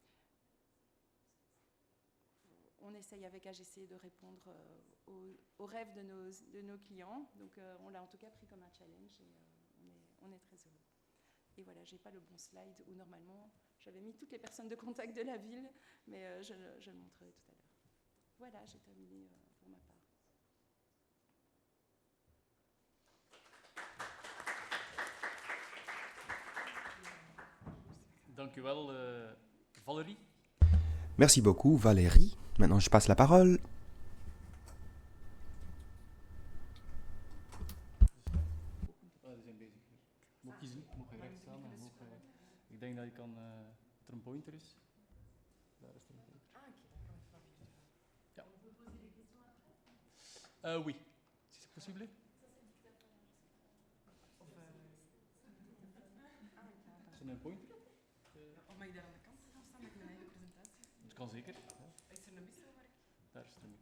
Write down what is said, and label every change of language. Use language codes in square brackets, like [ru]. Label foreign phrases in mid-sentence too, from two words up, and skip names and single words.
[fr] On essaye avec AGC de répondre aux rêves de nos clients, donc on l'a en tout cas pris comme un challenge, et on est très heureux. Et voilà, j'ai pas le bon slide où normalement j'avais mis toutes les personnes de contact de la ville, mais je le montrerai tout à l'heure. Voilà, j'ai terminé pour ma part. [nl] Dank u wel, Valérie. [fr] Merci beaucoup, Valérie. Maintenant, je passe la parole. [nl] We zijn bezig. Moet kiezen, moet je recht staan. Ik denk dat je kan, dat er een pointer is. Daar is er een pointer. Ja. [fr] Oui. Si c'est possible. [nl] Is er een pointer? Of mag ik daar aan de kant gaan staan met mijn eigen presentatie? Dat kan zeker. Is er een wissel waar ik... Daar is er een micro.